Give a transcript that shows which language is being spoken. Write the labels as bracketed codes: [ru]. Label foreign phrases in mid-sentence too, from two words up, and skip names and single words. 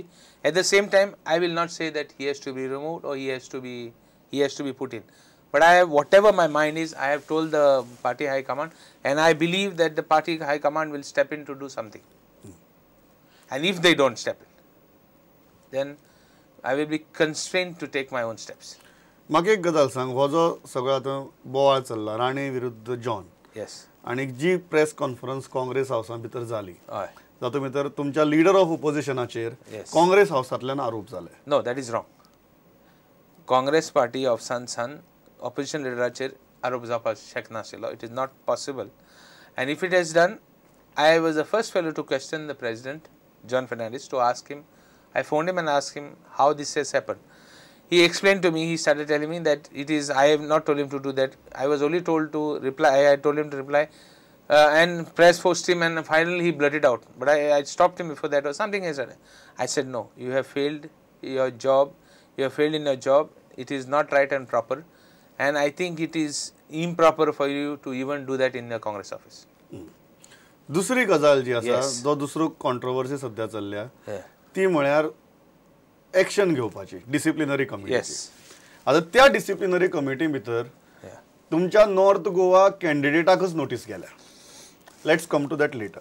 [en] At the same time, I will not say that he has to be removed or he has to be put in. But I have, whatever my mind is, I have told the party high command, and I believe that the party high command will step in to do something. And if they don't step in, then I will be constrained to take my own steps. [kok] म्हाका एक गजाल सांग हो जो सगळो आतां बोवाळ चल्ला राणे विरुद्ध जॉन [en] Yes. [kok] आनी जी [en] press conference [kok] काँग्रेस हावसा भितर जाली [en] Aye. [kok] जातूं भितर तुमच्या [en] leader of oppositionाचेर Yes. [kok] काँग्रेस हावसांतल्यान आरोप जाले. [en] No, that is wrong. Congress party of San opposition leaderचेर [kok] आरोप जावपाक शकनाशिल्लो. [en] It is not possible. And if it has done, I was the first fellow to question the president, John Fernandez, to ask him. I phoned him and asked him how this has happened. He explained to me, he started telling me that it is, I have not told him to do that. I was only told to reply, I told him to reply and press forced him, and finally he blurted out. But I stopped him before that or something he said. I said, no, you have failed your job, you have failed in your job, it is not right and proper. and I think it is improper for you to even do that in the Congress office. [kok] दुसरी गजाल जी आसा [en] Yes. [kok] जो दुसरो कॉन्ट्रोवर्सी सध्या चल्ल्या [en] Yeah. [kok] ती म्हळ्यार एक्शन घेवपाची [en] disciplinary committee. Yes. [kok] आता त्या [en] disciplinary committee [kok] भितर [en] Yeah. [kok] तुमच्या नॉर्थ गोवा कॅन्डिडेटाकच नोटीस गेल्या. [en] let's come to that letter.